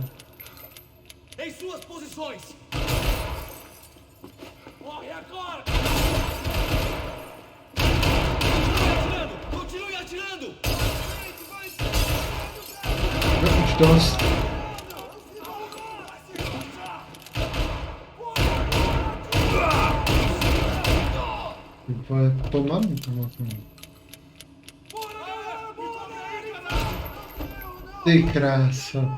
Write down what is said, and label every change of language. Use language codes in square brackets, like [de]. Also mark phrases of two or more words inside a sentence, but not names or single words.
[pt] Em suas posições. Morre agora. Continue atirando. [cs] No už dost. Vole, pomalu to moc. Ty kráso.